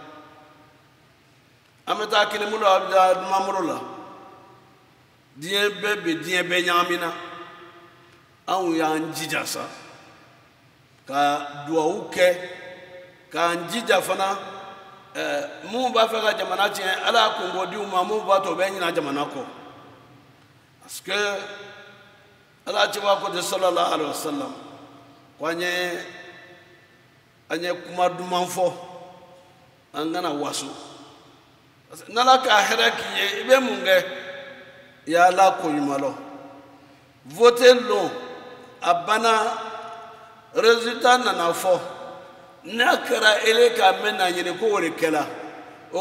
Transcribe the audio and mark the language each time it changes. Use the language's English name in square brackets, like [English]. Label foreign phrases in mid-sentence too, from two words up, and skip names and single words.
[Bambara] an bɛ taa kinibolo a bɛ taa numabolo la diɲɛ bɛɛ bɛ diɲɛ bɛɛ ɲagamina anw y'an jija sa ka duwawu kɛ k'an jija fana mun b'a fɛ ka jamana tiɲɛ ala y'a kɔnkɔdiw ma mun b'a to u bɛ ɲina jamana kɔ parce que ala cɛba ko ten [Arabic] صلى الله عليه وسلم [Bambara] ko an ye kuma duman fɔ an kana waso parce que n'ala ka hɛrɛ k'i ye i bɛ mun kɛ i y'a la ko ɲuman lɔ voter lon a banna résultat nana fɔ n'a kɛra ele ka mɛn na ɲini ko o de kɛra o